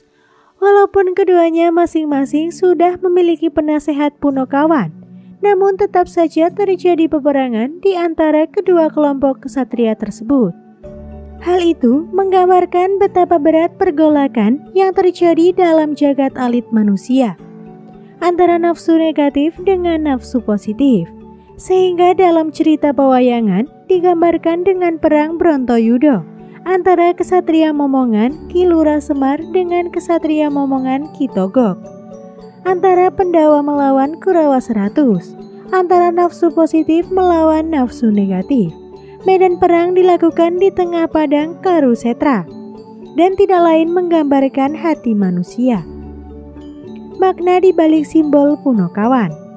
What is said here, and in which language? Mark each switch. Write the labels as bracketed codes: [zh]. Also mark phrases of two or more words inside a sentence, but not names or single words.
[id] Walaupun keduanya masing-masing sudah memiliki penasehat Punokawan, namun tetap saja terjadi peperangan di antara kedua kelompok kesatria tersebut. Hal itu menggambarkan betapa berat pergolakan yang terjadi dalam jagat alit manusia antara nafsu negatif dengan nafsu positif, sehingga dalam cerita pewayangan digambarkan dengan perang Brontoyudo antara kesatria Momongan Ki Lurah Semar dengan kesatria Momongan Ki Togog, antara Pendawa melawan Kurawa 100, antara nafsu positif melawan nafsu negatif. Medan perang dilakukan di tengah padang Karusetra dan tidak lain menggambarkan hati manusia. Makna di balik simbol Punokawan.